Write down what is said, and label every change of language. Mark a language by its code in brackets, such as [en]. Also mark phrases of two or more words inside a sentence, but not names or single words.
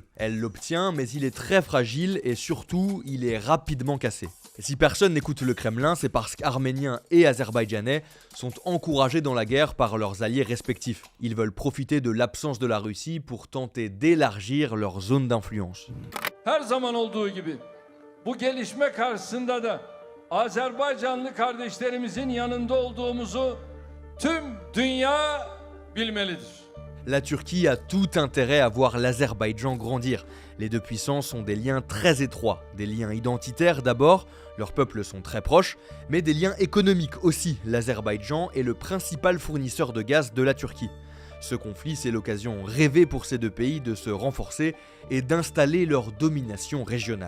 [fr] Elle l'obtient, mais il est très fragile et surtout, il est rapidement cassé. Et si personne n'écoute le Kremlin, c'est parce qu'Arméniens et Azerbaïdjanais sont encouragés dans la guerre par leurs alliés respectifs. Ils veulent profiter de l'absence de la Russie pour tenter d'élargir leur zone d'influence. [tr] Her zaman olduğu gibi bu gelişme karşısında da Azerbaycanlı kardeşlerimizin yanında olduğumuzu tüm dünya bilmelidir. [fr] La Turquie a tout intérêt à voir l'Azerbaïdjan grandir. Les deux puissances ont des liens très étroits, des liens identitaires d'abord, leurs peuples sont très proches, mais des liens économiques aussi. L'Azerbaïdjan est le principal fournisseur de gaz de la Turquie. Ce conflit, c'est l'occasion rêvée pour ces deux pays de se renforcer et d'installer leur domination régionale.